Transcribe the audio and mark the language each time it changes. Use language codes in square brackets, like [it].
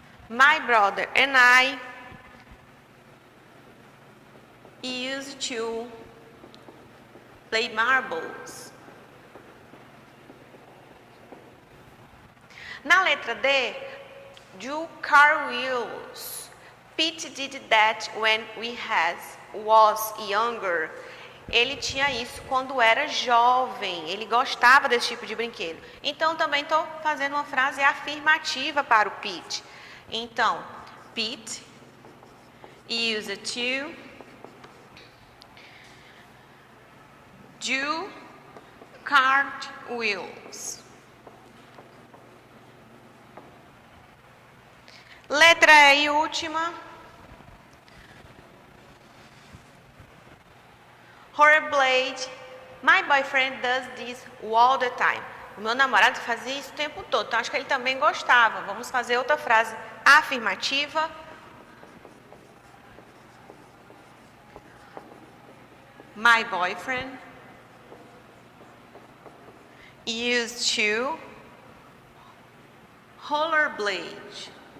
[en] My brother and I used to play marbles. [pt] Na letra D, do cartwheels. [en] Pete did that when was younger. [pt] Ele tinha isso quando era jovem. Ele gostava desse tipo de brinquedo. Então, também estou fazendo uma frase afirmativa para o Pete. [en] Então, Pete used to do cartwheels. [pt] Letra E e última. [en] Rollerblade. My boyfriend does this all the time. [pt] O meu namorado fazia isso o tempo todo, então acho que ele também gostava. Vamos fazer outra frase afirmativa. [en] My boyfriend used to rollerblade.